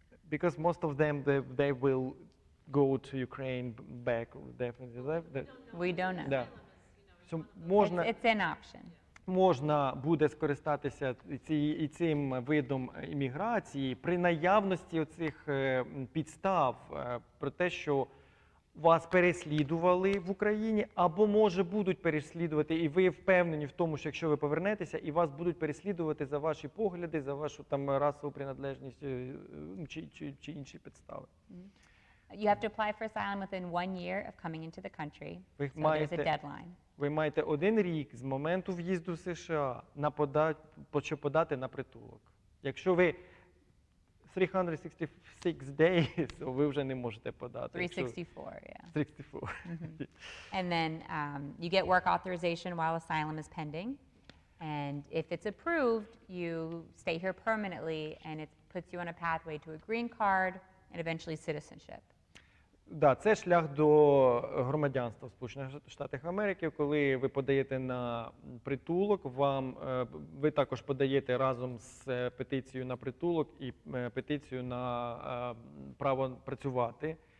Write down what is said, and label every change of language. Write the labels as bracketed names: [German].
[English] Because most of them, they will go to Ukraine back, definitely. We don't know. Да. So, it's an option. [Ukrainian] Можна буде скористатися цим видом імміграції при наявності оцих підстав про те, що вас переслідували в Україні, або, може, будуть переслідувати, і ви впевнені в тому, що якщо ви повернетеся, і вас будуть переслідувати за ваші погляди, за вашу расову приналежність чи інші підстави. [English] You have to apply for asylum within 1 year of coming into the country, so there's a deadline. [Ukrainian] Ви маєте 1 рік з моменту в'їзду в США щоб подати на притулок. Якщо ви [English] 366 days, [Ukrainian] ви вже не можете подати. [English] 364, yeah. 364. And then you get work authorization while asylum is pending. And if it's approved, you stay here permanently, and it puts you on a pathway to a green card and eventually citizenship. [Ukrainian] Да, це шлях до громадянства в Сполучених Штатах Америки. Коли ви подаєте на притулок, ви також подаєте разом з петицією на притулок і петицію на право працювати.